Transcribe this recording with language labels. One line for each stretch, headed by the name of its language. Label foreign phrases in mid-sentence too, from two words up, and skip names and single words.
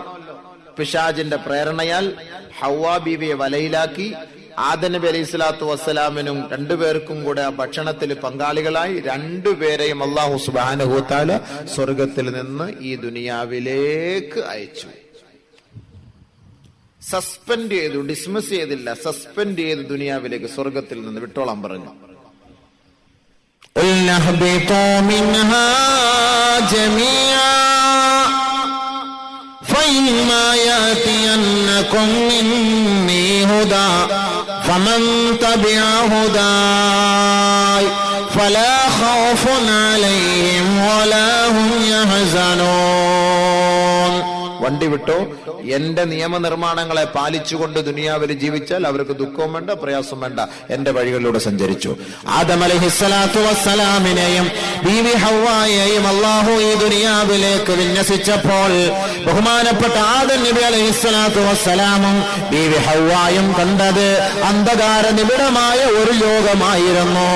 Malayalam: പിശാചിന്റെ പ്രേരണയാൽ ഹവ്വാ ബീവിയെ വലയിലാക്കി ആദം നബി
Arabic: عليه الصلاة
Malayalam: വസ്സലാമിനും രണ്ടുപേർക്കും കൂടെ ആ ഭക്ഷണത്തിൽ പങ്കാളികളായി രണ്ടുപേരെയും അല്ലാഹു
Arabic: سبحانه و تعالى
Malayalam: സ്വർഗത്തിൽ നിന്ന് ഈ ദുനിയാവിലേക്ക് അയച്ചു. സസ്പെൻഡ് ചെയ്തു, ഡിസ്മിസ് ചെയ്തില്ല, സസ്പെൻഡ് ചെയ്ത് ദുനിയാവിലേക്ക് സ്വർഗത്തിൽ നിന്ന് വിട്ടോളാൻ പറഞ്ഞു.
Arabic: فإما يأتينكم مني هدى فمن تبع هداي فلا خوف عليهم ولا هم يحزنون.
Malayalam: വണ്ടി വിട്ടോ, എന്റെ നിയമനിർമ്മാണങ്ങളെ പാലിച്ചുകൊണ്ട് ദുനിയാവിൽ ജീവിച്ചാൽ അവർക്ക് ദുഃഖവും വേണ്ട, പ്രയാസം വേണ്ട, എന്റെ വഴികളിലൂടെ സഞ്ചരിച്ചു. ആദം
Arabic: عليه الصلاة والسلام
Malayalam: ബീവി ഹവ്വായെയും അല്ലാഹു ഈ ദുനിയാവിലേക്ക് വിന്യസിച്ചപ്പോൾ ബഹുമാനപ്പെട്ട ആദം നബി
Arabic: عليه الصلاة والسلام
Malayalam: ബീവി ഹവ്വായും കണ്ടത് അന്ധകാര നിബിഡമായ ഒരു ലോകമായിരുന്നു.